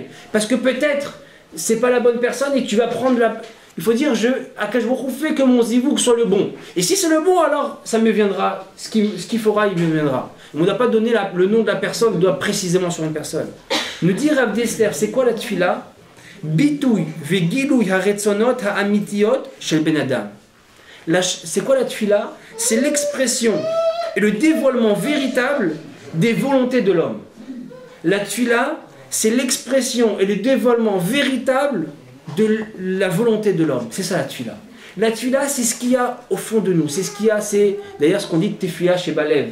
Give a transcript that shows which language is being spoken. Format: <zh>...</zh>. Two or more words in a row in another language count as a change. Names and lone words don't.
<fr>Parce que peut-être, ce n'est pas la bonne personne et que tu vas prendre la. Il faut dire</fr> <he>הקדוש ברוך הוא</he> <fr>fait que mon zivouk soit le bon. Et si c'est le bon, alors ça me viendra. Ce qu'il fera, il me viendra. On ne doit pas donner le nom de la personne, on doit précisément sur une personne. Nous dire Rav Dessler, c'est quoi la tefila?</fr> <he>ביטוי וגילוי הרצונות האמיתיים של בן אדם.</he> <fr>C'est quoi la tefila? C'est l'expression et le dévoilement véritable des volontés de l'homme. La tefila, c'est l'expression et le dévoilement véritable de la volonté de l'homme. C'est ça la tefila. La tefila, c'est ce qu'il y a au fond de nous. C'est ce qu'il y a, c'est d'ailleurs ce qu'on dit tefiya chez Balev.</fr>